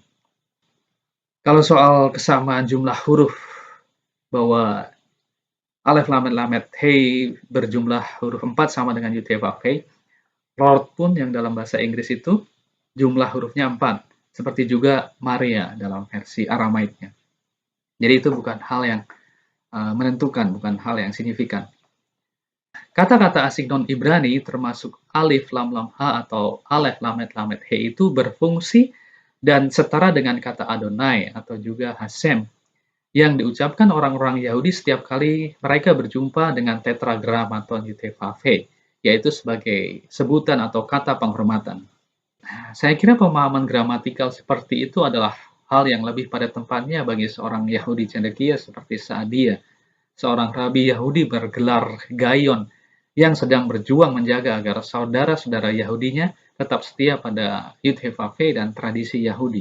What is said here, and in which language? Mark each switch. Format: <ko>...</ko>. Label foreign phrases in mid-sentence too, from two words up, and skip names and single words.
<id>Kalau soal kesamaan jumlah huruf, bahwa Alef Lamet Lamet Hei berjumlah huruf 4 sama dengan Yud-Heh-Vav-Heh, Lord pun yang dalam bahasa Inggris itu jumlah hurufnya 4, seperti juga Maria dalam versi Aramaiknya. Jadi itu bukan hal yang menentukan, bukan hal yang signifikan. Kata-kata asing non-Ibrani termasuk alif lam lam ha atau alef lamet lamet he itu berfungsi dan setara dengan kata Adonai atau juga Hashem yang diucapkan orang-orang Yahudi setiap kali mereka berjumpa dengan tetragram atau Yud-Heh-Vav-Heh, yaitu sebagai sebutan atau kata penghormatan. Saya kira pemahaman gramatikal seperti itu adalah hal yang lebih pada tempatnya bagi seorang Yahudi cendekia seperti Saadia, seorang rabi Yahudi bergelar Gayon yang sedang berjuang menjaga agar saudara-saudara Yahudinya tetap setia pada Yud-Heh-Vav-Heh dan tradisi Yahudi.</id>